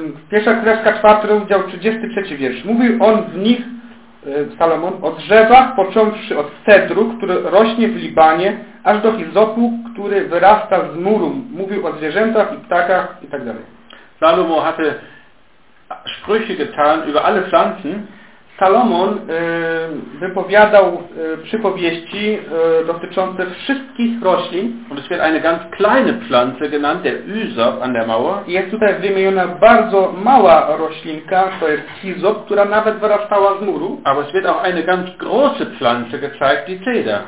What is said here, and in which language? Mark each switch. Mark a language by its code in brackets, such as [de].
[pl] Pierwsza Królewska 4, rozdział 33 wiersz. Mówił on w nich, Salomon, o drzewach, począwszy od cedru, który rośnie w Libanie, aż do hizopu, który wyrasta z muru. Mówił o zwierzętach i ptakach i tak dalej. [de] Salomo hatte Sprüche getan über alle Pflanzen. [pl] Salomon wypowiadał przypowieści dotyczące wszystkich roślin. [de] Und es wird eine ganz kleine Pflanze genannt, der Hyzop an der Mauer. [pl] Jest tutaj wymieniona bardzo mała roślinka, to jest Hyzop, która nawet wyrastała z muru. [de] Aber es wird auch eine ganz große Pflanze gezeigt, die Zeder.